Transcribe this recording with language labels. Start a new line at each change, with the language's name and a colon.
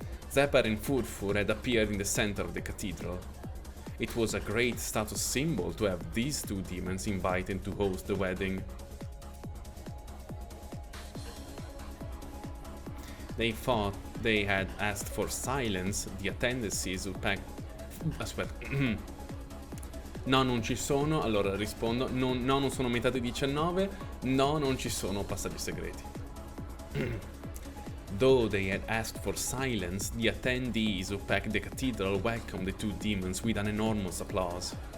English: Zephyr and Furfur had appeared in the center of the cathedral. It was a great status symbol to have these two demons invited to host the wedding. They thought they had asked for silence, the attendances would pack...
Italian: Aspetta. No, non ci sono, allora rispondo. No, non sono aumentate 19. No, non ci sono passaggi segreti.
English: Though they had asked for silence, the attendees who packed the cathedral welcomed the two demons with an enormous applause.